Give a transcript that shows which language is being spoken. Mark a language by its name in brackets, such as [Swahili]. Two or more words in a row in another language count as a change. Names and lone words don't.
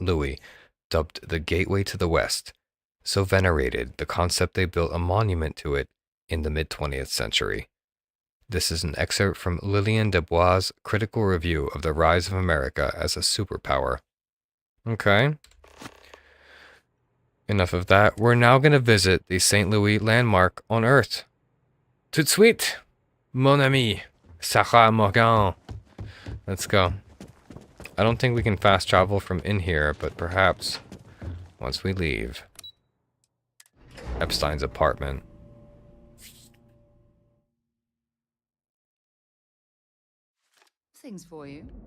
[English] Louis, dubbed the Gateway to the West, so venerated the concept they built a monument to it in the mid-20th century. This is an excerpt from Lillian Dubois' critical review of the rise of America as a superpower. Okay. Enough of that. We're now going to visit the St. Louis landmark on Earth. [French] Tout de suite, mon ami, [English] Sarah Morgan. Let's go. I don't think we can fast travel from in here, but perhaps once we leave. Epstein's apartment. Things for you.